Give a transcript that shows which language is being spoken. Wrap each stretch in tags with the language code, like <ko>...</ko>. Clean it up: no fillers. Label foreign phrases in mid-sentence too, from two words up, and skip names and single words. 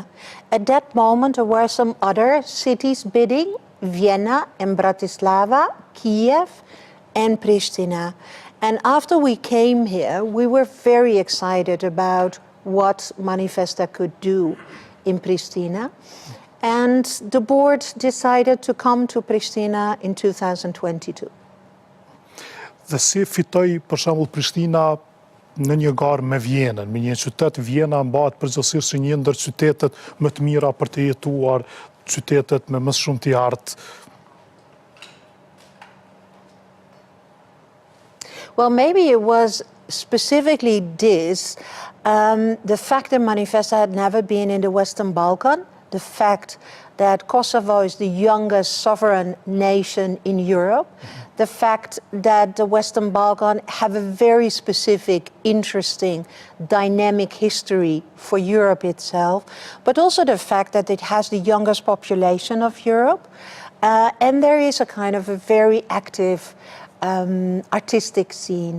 <en>At that moment, there were some other cities bidding, Vienna and Bratislava, Kiev and Prishtina. And after we came here, we were very excited about what Manifesta could do in Prishtina. And the board decided to come to Prishtina in 2022.</en> <sq>Dhe si fitoi për shembull Prishtina në një garë me Vjenën, me një qytet. Vjena mbahet përgjithsisht si një ndër qytetet më të mira për të jetuar, qytetet me më shumë të artë.</sq> <en>Well, maybe it was specifically this, the fact that Manifesta had never been in the Western Balkan, the fact that Kosovo is the youngest sovereign nation in Europe, the fact that the Western Balkans have a very specific, interesting, dynamic history for Europe itself, but also the fact that it has the youngest population of Europe, and there is a kind of a very active artistic scene.</en>